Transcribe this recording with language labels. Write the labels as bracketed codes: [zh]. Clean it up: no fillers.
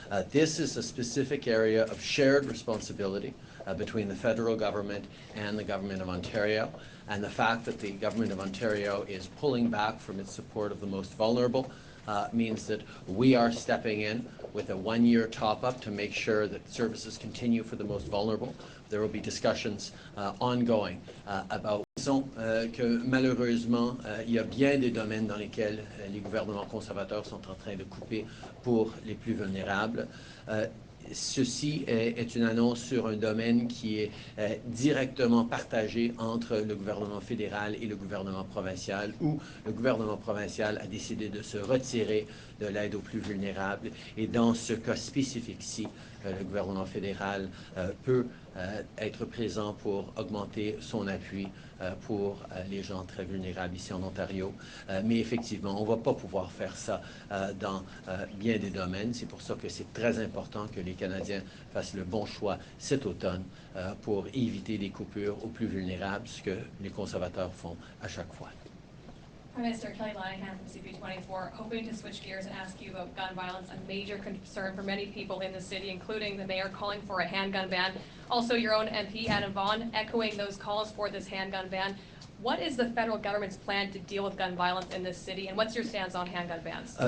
[en] This is a specific area of shared responsibility between the federal government and the government of Ontario, and the fact that the government of Ontario is pulling back from its support of the most vulnerable means that we are stepping in with a one-year top-up to make sure that services continue for the most vulnerable. There will be discussions ongoing about [fr] que malheureusement, il y a bien des domaines dans lesquels les gouvernements conservateurs sont en train de couper pour les plus vulnérables. Ceci est une annonce sur un domaine qui est directement partagé entre le gouvernement fédéral et le gouvernement provincial, où le gouvernement provincial a décidé de se retirer de l'aide aux plus vulnérables. Et dans ce cas spécifique-ci, le gouvernement fédéral peut être présent pour augmenter son appui pour les gens très vulnérables ici en Ontario. Mais effectivement, on ne va pas pouvoir faire ça dans bien des domaines. C'est pour ça que c'est très important que les Canadiens fassent le bon choix cet automne pour éviter des coupures aux plus vulnérables, ce que les conservateurs font à chaque fois. [en] Prime Minister Kelly Lanahan from CP24, hoping to switch gears and ask you about gun violence, a major concern for many people in the city, including the mayor calling for a handgun ban. Also, your own MP, Adam Vaughan, echoing those calls for this handgun ban. What is the federal government's plan to deal with gun violence in this city, and what's your stance on handgun bans?